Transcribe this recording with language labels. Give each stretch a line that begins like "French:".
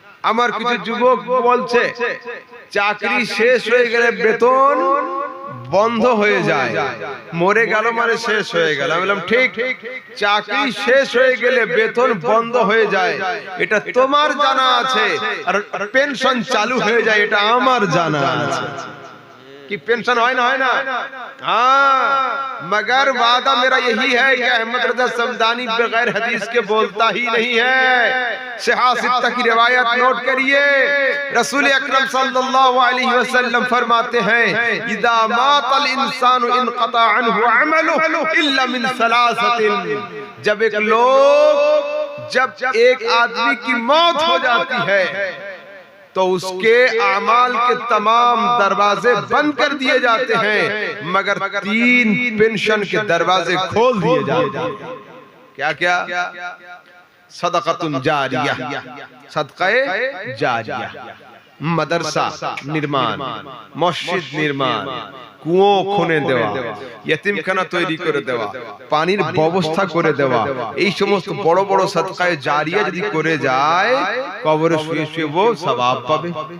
Bangla: আমার কিছু যুবক বলছে, চাকরি শেষ হয়ে গেলে বেতন বন্ধ হয়ে যায়, মরে গেল মানে শেষ হয়ে গেল। আমি বললাম ঠিক, চাকরি শেষ হয়ে গেলে বেতন বন্ধ হয়ে যায় এটা তোমার জানা আছে, আর পেনশন চালু হয়ে যায় এটা আমার জানা আছে।
Hindi: कि पेंशन है ना? हाँ, मगर वादा मेरा यही है कि अहमद रजा समदानी बगैर हदीस के बोलता ही नहीं है। सिहासित्ता की रिवायत नोट करिए, रसूल अकरम सल्लल्लाहु अलैहि वसल्लम फरमाते हैं,
Arabic: इदा मातल इंसानु इनक़ता अन्हु अमलुहु इल्ला मिन सलासतिन।
Hindi: जब एक आदमी की मौत हो जाती है तो उसके आमाल के तमाम दरवाजे बंद कर दिए जाते हैं, मगर 3 पेंशन के दरवाजे खोल दिए जाते हैं। क्या क्या?
Arabic: सदक़तुन जारिया,
Hindi: सदक़े जारिया।
Bangla: মাদ্রাসা নির্মাণ, মসজিদ নির্মাণ, কুয়ো খুনে দেওয়া, ইতিমখানা তৈরি করে দেওয়া, পানির ব্যবস্থা করে দেওয়া, এই সমস্ত বড় বড় সাদকায়ে জারিয়া যদি করে যায় কবরে শুয়ে শুয়ে ও সওয়াব পাবে।